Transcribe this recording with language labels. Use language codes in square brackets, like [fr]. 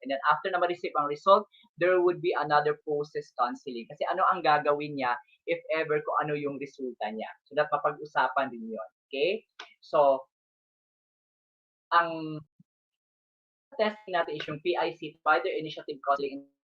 [en] And then after na ma-receive ang result, there would be another process counseling. [tl] Kasi ano ang gagawin niya if ever kung ano yung resulta niya. So that mapag-usapan din yun. Okay? So, ang testing natin is yung PIC, Provider Initiative Counseling.